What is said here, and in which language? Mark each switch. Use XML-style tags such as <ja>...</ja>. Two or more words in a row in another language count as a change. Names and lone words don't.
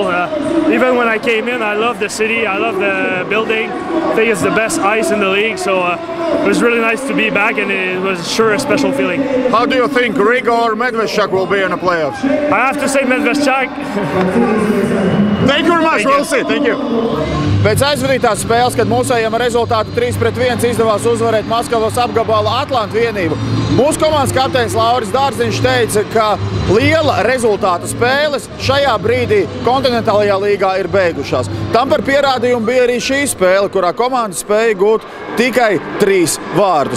<en>Even when I came in, I love the city, I love the building. I think it's the best ice in the league, so it was really nice to be back, and it was sure a special feeling. How do you think Riga or Medveščak will be in the playoffs? I have to say Medveščak. Thank you very much, we'll see. Thank you.</en> <lv>Pēc aizvadītās spēles, kad mūsējiem ar rezultātu 3-1 izdevās uzvarēt Maskavas apgabala Atlantu vienību, mūsu komandas kapteinis Lauris Dārziņš teica, ka liela rezultāta spēles šajā brīdī kontinentālajā līgā ir beigušās. Tam par pierādījumu bija arī šī spēle, kurā komanda spēja gūt tikai 3 vārtus.</lv>